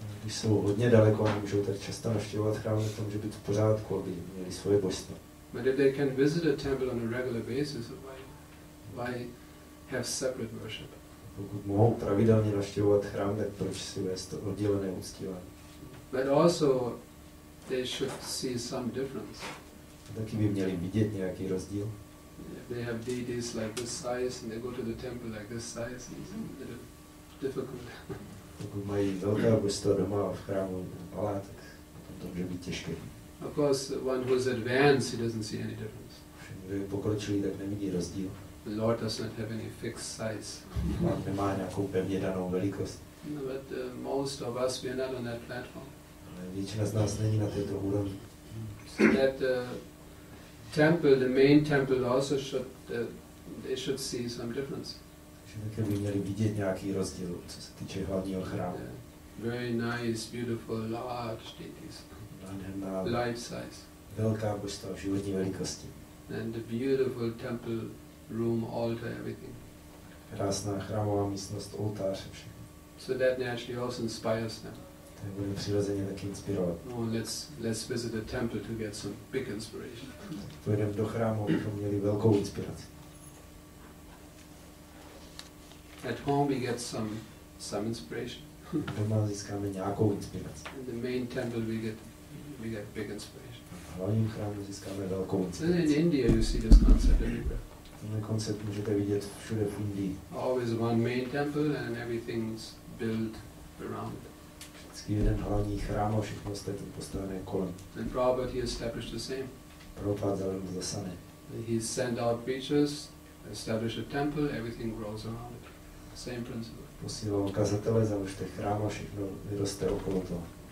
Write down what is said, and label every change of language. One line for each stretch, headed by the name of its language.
Czech: Když jsou hodně daleko a nemůžou tak často navštěvovat chrám, tak to může být v pořádku, aby měli svoje božstva.
English: But if they can visit a temple on a regular basis, why have separate worship?
Czech: Pokud mohou pravidelně navštěvovat chrám, tak proč si vést oddělené uctívání?
English: But also they should see some difference.
Czech: Taky by měli vidět nějaký rozdíl.
English: If they have deities like this size and they go to the temple like this size, it's a little difficult.
Czech: Pokud mají velká božstva doma a v chrámu malá, tak to může být těžké.
English: Of course, one who is advanced, he doesn't see any difference.
Czech: Kdo je pokročilý, tak nevidí rozdíl.
English: The Lord does not have any fixed size.
Czech: Pán nemá nějakou pevně danou velikost.
English: No, but most of us, we are not on that platform.
Czech: Ale většina z nás není na této úrovni.
English: So that temple, the main temple, also should they should see some difference.
Czech: Takže také by měli vidět nějaký rozdíl, co se týče hlavního chrámu.
English: Very nice, beautiful, large deities. Life size.
Czech: Velká božstva v životní velikosti.
English: And the beautiful temple room, altar, everything.
Czech: Krásná chrámová místnost, oltář a všechno.
English: So that naturally also inspires them.
Czech: To bude přirozeně taky inspirovat.
English: Oh, let's visit the temple to get some big inspiration.
Czech: Pojedeme do chrámu, abychom měli velkou inspiraci.
English: At home we get some inspiration.
Czech: Doma získáme nějakou inspiraci.
English: In the main temple we get big inspiration.
Czech: V hlavním chrámu získáme velkou
English: And
Czech: inspiraci.
English: in India you see this concept everywhere.
Czech: Tenhle koncept můžete vidět všude v Indii.
English: Always one main temple and everything's built around it.
Czech: Vždycky jeden hlavní chrám a všechno ostatní postavené kolem.
English: And Prabhupada, he established the same.
Czech: Prabhupada zavedl to samé.
English: He sent out preachers, established a temple, everything grows around it. Same principle.
Czech: Posílal kazatele, založte chrám a všechno vyroste okolo toho.